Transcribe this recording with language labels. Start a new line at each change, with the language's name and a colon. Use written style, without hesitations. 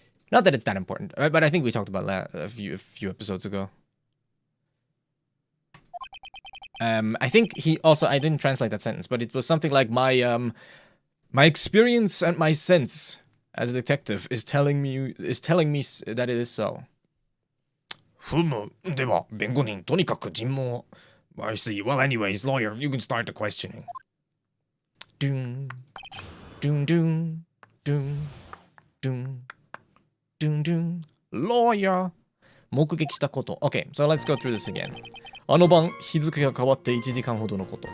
English: Not that it's that important, but I think we talked about that a few episodes ago. I think he also, I didn't translate that sentence, but it was something like my experience and my sense as a detective is telling me that it is so.
Japanese: ふむ。では、弁護人、とにかく尋問を。
English: I see. Well, anyways, lawyer, you can start the questioning. Doom, doom, doom, doom, doom, doom, doom. Lawyer.
Japanese: 目撃したこと。
English: Okay, so let's go through this again.
Japanese: あの晩、日付が変わって1時間ほどのこと。